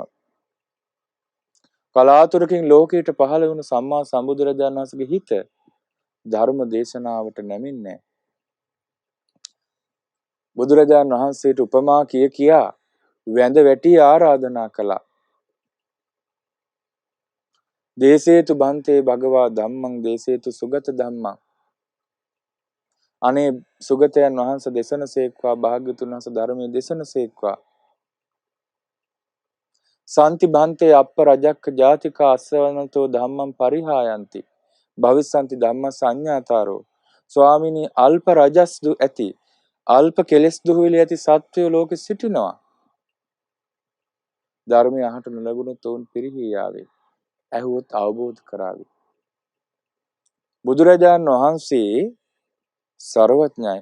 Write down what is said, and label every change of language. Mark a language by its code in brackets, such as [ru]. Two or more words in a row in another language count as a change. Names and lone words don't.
[si] කලාතුරකින් ලෝකයට පහළ වුණු සම්මා සම්බුදුරජාණන් වහන්සේගේ හිත ධර්ම දේශනාවට නැමින්නේ. බුදුරජාණන් වහන්සේට උපමා කියා වැඳ වැටි ආරාධනා කළා. [pi] දේසේතු බන්තේ භගවා ධම්මං දේසේතු සුගත ධම්මං. [si] අනේ සුගතයන් වහන්සේ දේශනසේක්වා, භාග්‍යතුන් වහන්සේ ධර්මයේ දේශනසේක්වා. [pi] සාන්ති බන්තේ අප්ප රජක්ක ජාතික අස්සවනතෝ ධම්මං පරිහායන්ති. භවිස්සන්ති ධම්ම සංඥාතාරෝ. [si] ස්වාමිනී අල්ප රජස් ඇති, අල්ප කෙලෙස් දුහවිලි ඇති සත්වයෝ ලෝකෙ සිටිනවා. ධර්මය අහට නොලැබුණොත් ඔවුන් පිරිහී යාවේ. ඇහුවොත් අවබෝධ කරાવી. බුදුරජාණන් වහන්සේ සර්වඥයි.